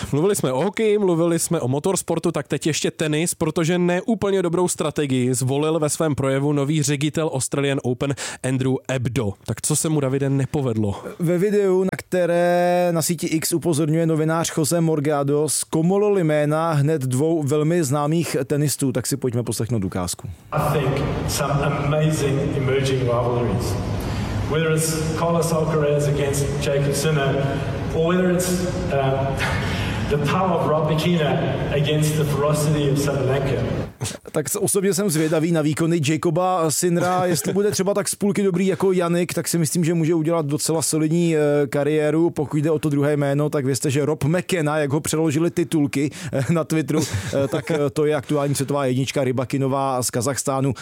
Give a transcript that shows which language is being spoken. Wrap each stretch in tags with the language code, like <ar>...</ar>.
<cs>Mluvili jsme o hokeji, mluvili jsme o motorsportu, tak teď ještě tenis, protože neúplně dobrou strategii zvolil ve svém projevu nový ředitel Australian Open Andrew Ebdo. Tak co se mu, Davide, nepovedlo? Ve videu, na které na síti X upozorňuje novinář Jose Morgado, zkomolil jména hned dvou velmi známých tenistů, tak si pojďme poslechnout ukázku.</cs> <en>I think some amazing emerging rivalries. Whether it's Carlos Alcaraz against Jacob Sinner, or whether it's the power of Rob Bikina against the ferocity of Sabalenka.</en> <cs>Tak osobně jsem zvědavý na výkony Jacoba Sinra, jestli bude třeba tak z půlky dobrý jako Jannik, tak si myslím, že může udělat docela solidní kariéru. Pokud jde o to druhé jméno, tak vězte, že Rob McKenna, jak ho přeložili titulky na Twitteru, tak to je aktuální světová jednička Rybakinová z Kazachstánu.</cs>